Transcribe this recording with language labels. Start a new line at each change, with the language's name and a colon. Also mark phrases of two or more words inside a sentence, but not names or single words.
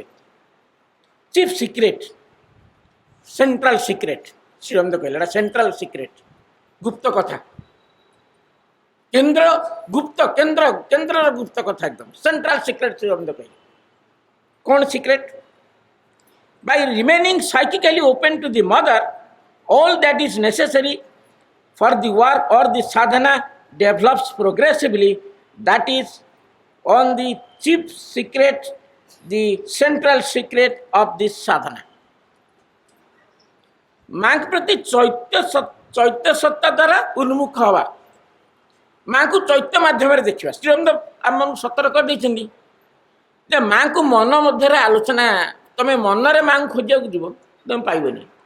English: Chief secret, central secret.
Odia: ଶ୍ରୀଅରବିନ୍ଦ କହିଲେ ଏଟା
English: central secret,
Odia: ଗୁପ୍ତ କଥା, କେନ୍ଦ୍ରର ଗୁପ୍ତ କଥା, একদম
English: central secret.
Odia: ଶ୍ରୀଅରବିନ୍ଦ କହିଲେ କ'ଣ ସିକ୍ରେଟ୍?
English: By remaining psychically open to the Mother, all that is necessary for the work or the sadhana develops progressively. That is on the chief secret, the central secret of this sadhana.
Odia: ମାଙ୍କ ପ୍ରତି ଚୈତ୍ୟ ସତ୍ତା ଦ୍ୱାରା ଉନ୍ମୁଖ ହେବା, ମାଙ୍କୁ ଚୈତ୍ୟ ମାଧ୍ୟମରେ ଦେଖିବା। ଶ୍ରୀଅରବିନ୍ଦ ଆମକୁ ସତର୍କ ଦେଇଛନ୍ତି ଯେ ମାଙ୍କୁ ମନ ମଧ୍ୟରେ ଆଲୋଚନା, ତମେ ମନରେ ମାଙ୍କୁ ଖୋଜିବାକୁ ଯିବ ତମେ ପାଇବନି।